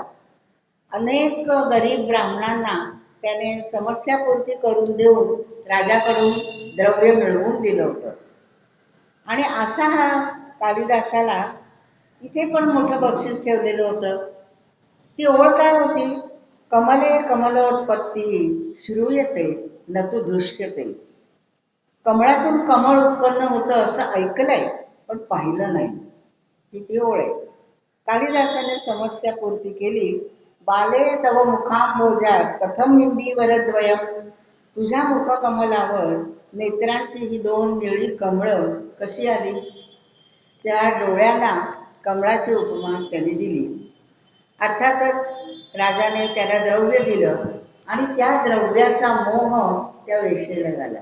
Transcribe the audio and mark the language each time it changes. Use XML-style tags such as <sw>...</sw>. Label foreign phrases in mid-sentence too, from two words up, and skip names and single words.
<mr>अनेक गरीब ब्राह्मणांना त्याने समस्यापूर्ती करून देऊन राजाकडून द्रव्य मिळवून दिलं होतं. आणि असा हा कालिदासाला इथे पण मोठं बक्षीस ठेवलेलं होतं. ती ओळ काय होती?</mr> <sa>कमले कमलोत्पत्ती श्रूयते न तु दृश्यते.</sa> <mr>कमळातून कमळ उत्पन्न होतं असं ऐकलंय पण पाहिलं नाही. ही ती ओळ आहे. कालिदासाने समस्यापूर्ती केली.</mr> <sa>बाले तव मुखांबोजात कथम इंदीवरद्वयम.</sa> <mr>तुझ्या मुखकमलावर नेत्रांची ही 2 निळी कमळं कशी आली? त्या डोळ्याला कमळाची उपमा त्यांनी दिली. अर्थातच राजाने त्याला द्रव्य दिलं आणि त्या द्रव्याचा मोह त्या वेश्येला झाला.</mr>